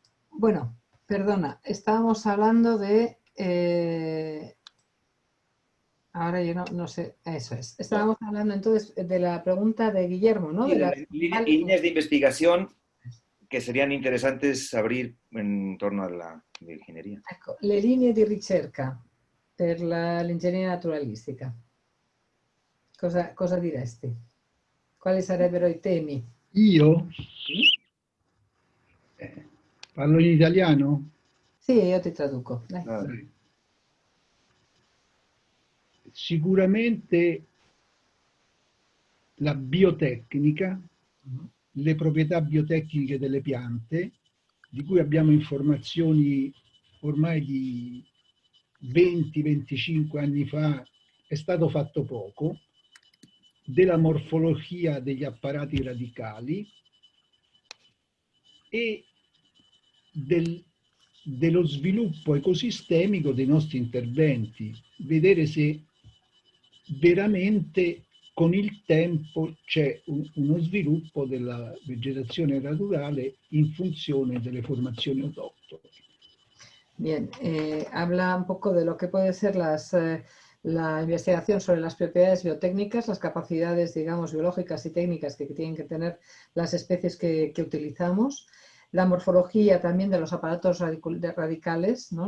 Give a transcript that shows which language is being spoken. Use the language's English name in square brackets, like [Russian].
[Spanish] Bueno, perdona, estábamos hablando de, ahora yo no sé, eso es. Estábamos hablando entonces de la pregunta de Guillermo, ¿no? Y De de las líneas de investigación que serían interesantes abrir en torno a la ingeniería. [Italian] ecco, le linee di ricerca per l'ingegneria naturalistica. Cosa diresti? Quali sarebbero i temi? Io parlo in italiano? Sì, io ti traduco. Dai. Ah, Sicuramente la biotecnica, le proprietà biotecniche delle piante, di cui abbiamo informazioni ormai di 20-25 anni fa, è stato fatto poco, della morfologia degli apparati radicali e dello sviluppo ecosistemico dei nostri interventi, vedere se veramente con il tempo c'è uno sviluppo della vegetazione naturale in funzione delle formazioni autoctone. [Spanish] Bien, habla un poco de lo que puede ser la investigación sobre las propiedades biotécnicas, las capacidades, digamos, biológicas y técnicas que tienen que tener las especies que utilizamos, la morfología también de los aparatos radicales, ¿no?